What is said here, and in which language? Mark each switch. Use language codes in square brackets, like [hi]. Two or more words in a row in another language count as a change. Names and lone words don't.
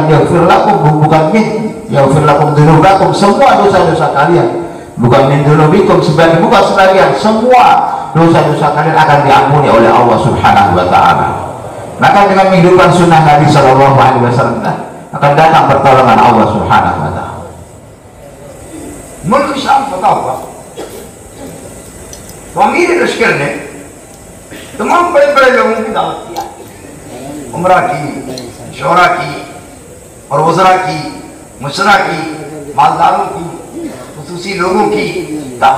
[ar] يغفر لكم, [id] bukan min, [ar] يغفر لكم ذنوبكم, [id] semua dosa-dosa kalian, bukan [ar] من ذنوبكم, [id] bukan sebagian, semua dosa-dosa kalian akan diampuni oleh Allah [ar] سبحانه وتعالى. [id] Maka dengan menghidupkan sunnah Nabi [ar] صلى الله عليه وسلم [id] akan datang pertolongan Allah [ar] سبحانه وتعالى. [ur] ملک شام فتح ہوا تو امیر لشکر نے تمام بڑے بڑے لوگوں کی دعوت کیا، امرا کی، شعرا کی اور وزرا کی، مشرا کی، مالداروں کی، خصوصی لوگوں کی دعوت.